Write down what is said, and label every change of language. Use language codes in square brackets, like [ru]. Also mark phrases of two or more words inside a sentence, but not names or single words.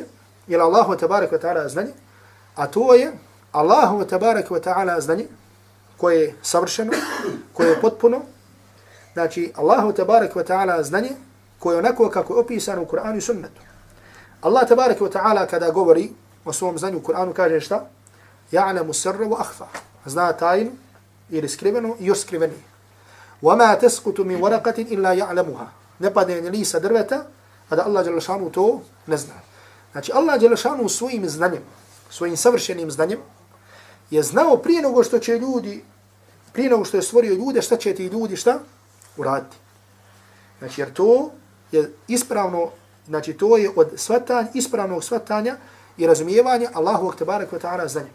[bs] Jer [ar] الله تبارك وتعالى [bs] znanje, a to je [ar] الله تبارك وتعالى [bs] znanje koje je savršeno, koje je potpuno. Znači, [ar] الله تبارك وتعالى [bs] znanje koje je onako kako je opisano u Kur'anu i sunnetu. [ar] الله تبارك وتعالى [bs] kada govori o svom znanju u Kur'anu kaže šta? [ar] يعلم السر وأخفى. [bs] Zna tajnu ili skriveno i još skrivenije. [ar] وَمَا تَسْقُتُ مِنْ وَرَقَةٍ إِلَّا يَعْلَمُهَا. [bs] Ne padne ni lista drveta, a da Allah dželešanu to ne zna. Znači, Allah dželešanu svojim znanjem, svojim savršenim znanjem, je znao prije nego što će ljudi, prije nego što je stvorio ljude, šta će ti ljudi šta? Uraditi. Znači, jer to je ispravno, znači to je od svatanja, ispravnog svatanja i razumijevanja Allahovog [ar] تبارك وتعالى [bs] znanja.